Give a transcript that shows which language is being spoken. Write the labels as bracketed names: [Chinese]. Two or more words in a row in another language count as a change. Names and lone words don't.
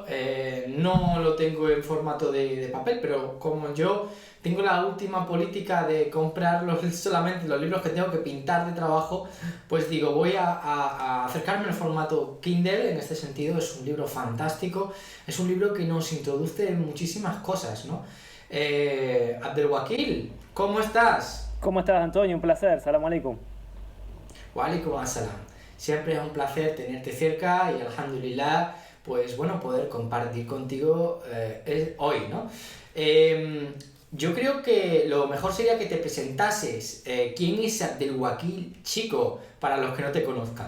[Spanish] No lo tengo en formato de papel, pero como yo tengo la última política de comprar solamente los libros que tengo que pintar de trabajo, pues digo, voy a acercarme al formato Kindle. En este sentido es un libro fantástico, es un libro que nos introduce en muchísimas cosas, ¿no? Abdelwakil, ¿cómo estás? ¿Cómo estás, Antonio? Un placer. [Arabic] سلام عليكم. وعليكم السلام. [Spanish] Siempre es un placer tenerte cerca y alhamdulillah, pues bueno, poder compartir contigo hoy, ¿no? Yo creo que lo mejor sería que te presentases. ¿Quién es Abdelwakil Chico para los que no te conozcan?